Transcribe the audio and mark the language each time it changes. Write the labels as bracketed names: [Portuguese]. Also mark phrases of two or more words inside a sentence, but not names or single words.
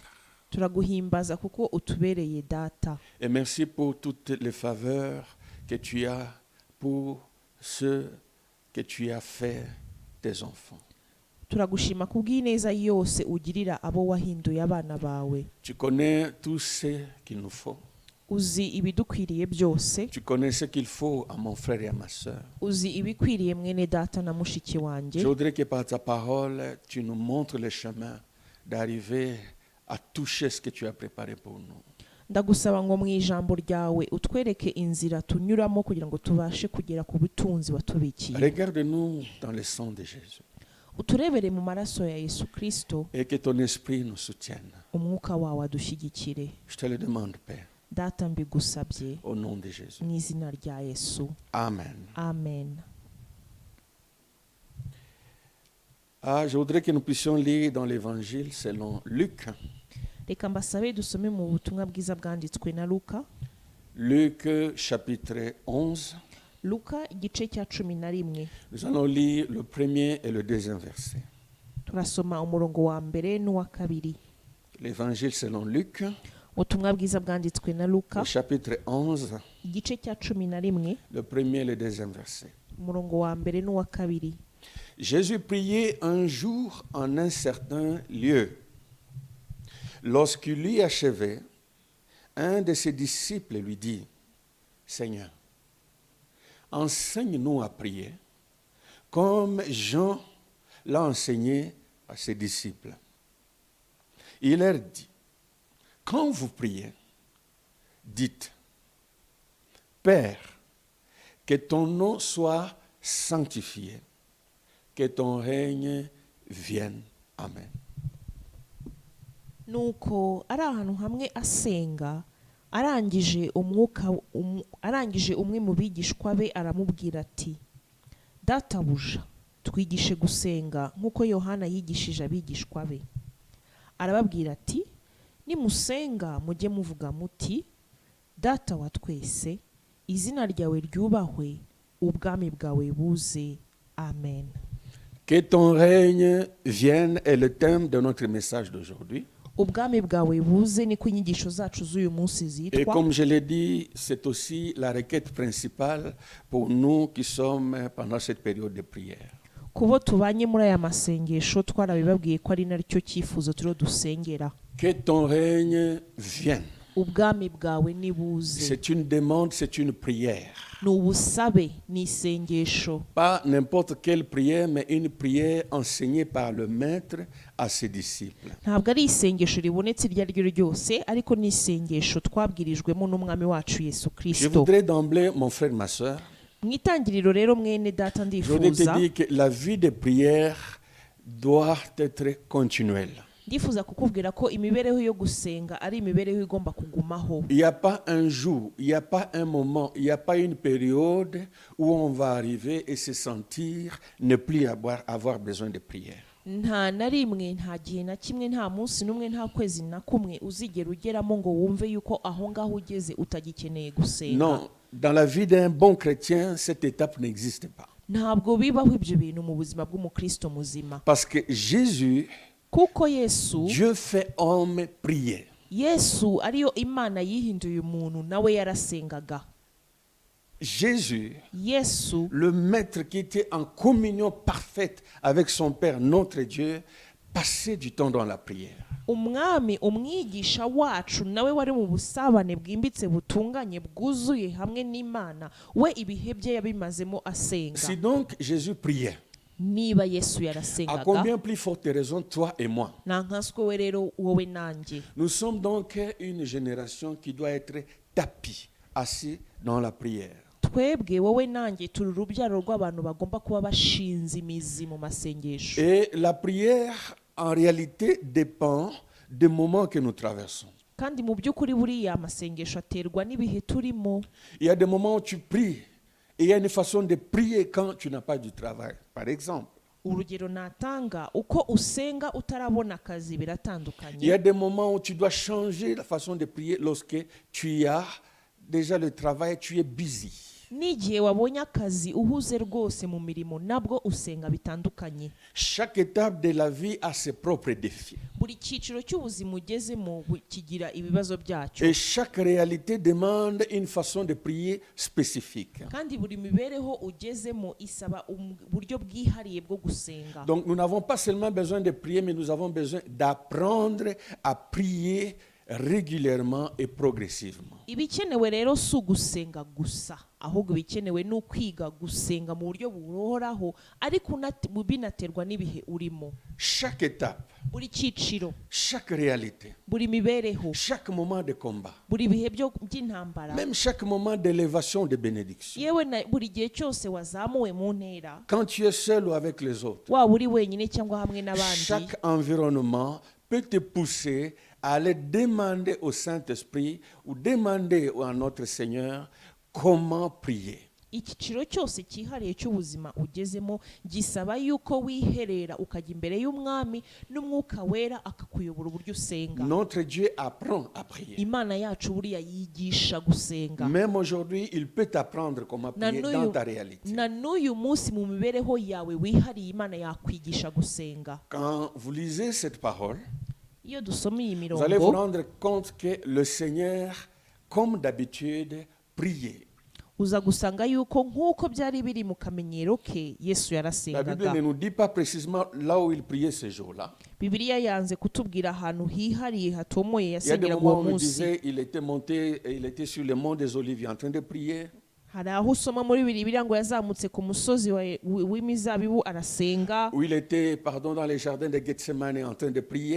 [Kinyarwanda] Turaguhimbaza kuko utubereye data. [French] Et merci pour toutes les faveurs que tu as pour ceux que tu as fait tes enfants. [Kinyarwanda] Turagushima kubw'ineza yose ugirira abo wahinduye abana bawe. [French] Tu connais tout ce qu'il nous faut. [Kinyarwanda] Uzi ibidukwiriye byose, [French] Tu connais ce qu'il faut à mon frère et à ma sœur. [Kinyarwanda] uzi ibikwiriye mwene data na mushiki wanjye. [French] Je voudrais que par ta parole, tu nous montres le chemin d'arriver à toucher ce que tu as préparé pour nous. [Kinyarwanda] Ndagusaba ngo mu ijambo ryawe utwereke inzira tunyuramo kugira ngo tubashe kugera ku butunzi watubikiye. [French] Regarde-nous dans le sang de Jésus [Kinyarwanda] Uturebere mu maraso ya Yesu Kristo, [French] et que ton esprit nous soutienne. [Kinyarwanda] umwuka wawe adushyigikire. [French] Je te le demande, Père, [Kinyarwanda] Data mbigusabye [French] au nom de Jésus. [Kinyarwanda] mu izina rya Yesu. [French] Amen. [Kinyarwanda] Amen. [French] Je voudrais que nous puissions lire dans l'évangile selon Luc. [Kinyarwanda] Reka mbasabe dusome mu butumwa bwiza bwanditswe na Luka. [French] Luc chapitre 11. [Kinyarwanda] Luka igice cya 11. [French] Nous allons lire le premier et le deuxième verset. [Kinyarwanda] Turasoma umurongo wa mbere n'uwa kabiri. [French] L'évangile selon Luc, [Kinyarwanda] Ubutumwa bwiza bwanditswe na Luka [French] au chapitre 11, [Kinyarwanda] igice cya 11, [French] le premier et le deuxième verset. [Kinyarwanda] umurongo wa mbere n'uwa kabiri. [French] Jésus priait un jour en un certain lieu. Lorsqu'il eut achevé, un de ses disciples lui dit, « Seigneur, enseigne-nous à prier, comme Jean l'a enseigné à ses disciples. » Il leur dit, « Quand vous priez, dites, « Père, que ton nom soit sanctifié, que ton règne vienne. Amen. » [Kinyarwanda] Nuko ari ahantu hamwe asenga, arangije umwe mu bigishwa be aramubwira ati, databuja twigishe gusenga nk'uko Yohana yigishije abigishwa be. Arababwira ati, nimusenga mujye muvuga muti, data wa twese, izina ryawe ryubahwe, ubwami bwawe buze. Amen. [French] Que ton règne vienne est le thème de notre message d'aujourd'hui. [Kinyarwanda] Ubwami bwawe buze niko inyigisho zacu z'uyu munsi [French] Et [Kinyarwanda] zitwa. [French] comme je l'ai dit, c'est aussi la requête principale pour nous qui sommes pendant cette période de prière. [Kinyarwanda] Kubo tubanye muri aya masengesho twarabibabwiye ko ari naryo cyifuzo turiho dusengera. [French] Que ton règne vienne. [Kinyarwanda] Ubwami bwawe nibuze. [French] C'est une demande, c'est une prière. [Kinyarwanda] Ni ubusabe, ni isengesho. [French] Pas n'importe quelle prière, mais une prière enseignée par le maître à ses disciples. [Kinyarwanda] Ntabwo ari isengesho ribonetse iryo ari ryo ryose, ariko ni isengesho twabwirijwemo n'umwami wacu Yesu [French] Je [Kinyarwanda] Kristo. [French] voudrais d'emblée, mon frère, ma soeur, [Kinyarwanda] Mu itangiriro rero mwene data [French] je voudrais te [Kinyarwanda] ndifuza [French] dire que la vie de prière doit être continuelle. [Kinyarwanda] ndifuza kukubwira ko imibereho yo gusenga ari imibereho igomba kugumaho. [French] Il n'y a pas un jour, il n'y a pas un moment, il n'y a pas une période où on va arriver et se sentir ne plus avoir besoin de prière. [Kinyarwanda] Nta na rimwe, nta gihe na kimwe, nta munsi n'umwe, nta kwezi na kumwe uzigera ugeramo ngo wumve yuko aho ngaho ugeze utagikeneye gusenga. [French] Non, dans la vie d'un bon chrétien, cette étape n'existe pas. [Kinyarwanda] Ntabwo bibaho ibyo bintu mu buzima bw'umukristo muzima. [French] Parce que Jésus, [Kinyarwanda] Kuko Yesu, [French] Dieu fait homme prier. [Kinyarwanda] Yesu ariyo Imana yihinduye umuntu, nawe yarasengaga. [French] Jésus, [Kinyarwanda] Yesu, [French] le maître qui était en communion parfaite avec son Père, notre Dieu, passait du temps dans la prière. [Kinyarwanda] umwami umwigisha wacu nawe wari mu busabane bwimbitse butunganye bwuzuye hamwe n'Imana, we ibihe bye yabimazemo asenga. [French] Si donc Jésus priait, [Kinyarwanda] Niba Yesu [French] à [Kinyarwanda] yarasengaga, [French] combien plus forte raison toi et moi? [Kinyarwanda] nankaswe we rero wowe nanjye. [French] Nous sommes donc une génération qui doit être tapie, assis dans la prière. [Kinyarwanda] Twebwe wowe nanjye turi urubyaro rw'abantu bagomba kuba bashinze imizi mu masengesho. [French] Et la prière, en réalité, dépend des moments que nous traversons. [Kinyarwanda] Kandi mu by'ukuri buriya amasengesho aterwa n'ibihe turimo. [French] Il y a des moments où tu pries et il y a une façon de prier quand tu n'as pas du travail. Par exemple, [Kinyarwanda] Urugero natanga, uko usenga utarabona akazi [French] il y a [Kinyarwanda] biratandukanye. [French] des moments où tu dois changer la façon de prier lorsque tu as déjà le travail, tu es busy. [Kinyarwanda] N'igihe wabonye akazi uhuze rwose mu mirimo, nabwo usenga bitandukanye. [French] Chaque étape de la vie a ses propres défis. [Kinyarwanda] Buri cyiciro cy'ubuzima ugezemo kigira ibibazo byacyo, [French] Et chaque réalité demande une façon de prier spécifique. [Kinyarwanda] kandi buri mibereho ugezemo isaba uburyo bwihariye bwo gusenga. [French] Donc nous n'avons pas seulement besoin de prier, mais nous avons besoin d'apprendre à prier régulièrement et progressivement. [Kinyarwanda] Ibikenewe rero si ugusenga gusa, ahubwo ibikenewe ni ukwiga gusenga mu buryo buhoraho, ariko binaterwa n'ibihe urimo. [French] Chaque étape, [Kinyarwanda] Buri cyiciro, [French] chaque réalité, [Kinyarwanda] buri mibereho, [French] chaque moment de combat, [Kinyarwanda] buri bihe by'intambara, [French] même chaque moment d'élévation de bénédiction. [Kinyarwanda] yewe na buri gihe cyose wazamuwe mu ntera, [French] Quand tu es seul ou avec les autres, [Kinyarwanda] waba uri wenyine cyangwa hamwe n'abandi, [French] chaque environnement peut te pousser à aller demander au Saint-Esprit ou demander à notre Seigneur comment prier. [Kinyarwanda] icyiciro cyose cyihariye cy'ubuzima ugezemo gisaba yuko wiherera ukajya imbere y'umwami n'umwuka wera akakuyobora uburyo usenga. [French] Notre Dieu apprend à prier. [Kinyarwanda] Imana yacu buriya yigisha gusenga. [French] Même aujourd'hui, il peut t'apprendre comment prier dans ta réalité. [Kinyarwanda] Na n'uyu munsi mu mibereho yawe wihariye Imana yakwigisha gusenga. [French] Quand vous lisez cette parole, [Kinyarwanda] Iyo dusoma iyi [French] vous allez vous [Kinyarwanda] mirongo, [French] rendre compte que le Seigneur, comme d'habitude, priait. [Kinyarwanda] uza gusanga yuko nk'uko byari biri mu kamenyero ke Yesu [French] La Bible [Kinyarwanda] yarasengaga. [French] ne nous dit pas précisément là où il priait ce jour-là. [Kinyarwanda] Bibiliya yanze kutubwira ahantu hihariye hatomoye [French] Il y a des [Kinyarwanda] yasengeraga [French] moments [Kinyarwanda] uwo [French] où il [Kinyarwanda] munsi. [French] disait il était monté, il était sur le mont des Oliviers en train de prier. [Kinyarwanda] Hari aho usoma muri Bibiliya ngo yazamutse ku musozi w'imizabibu arasenga, [French] Où il était, dans les jardins de Gethsemane en train de prier.